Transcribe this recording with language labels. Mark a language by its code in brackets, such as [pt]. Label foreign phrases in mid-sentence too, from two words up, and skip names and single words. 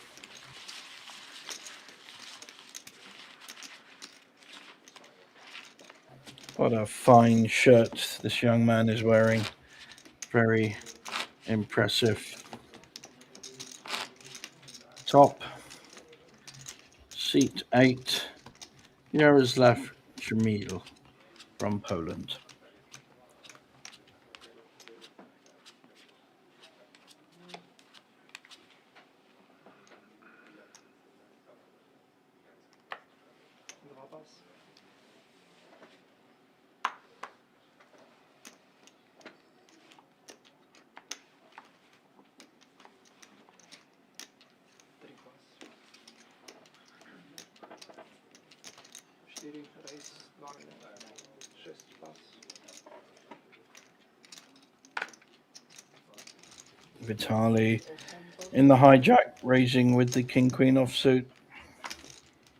[en] What a fine shirt this young man is wearing. Very impressive. Top. Seat 8. Yaroslav Jamil from Poland. [ru] Два пас. Три пас. 4 рейс. 2 миллиона. 6 пас. Vitali 8 пас. [en] in the hijack, raising with the king queen offsuit.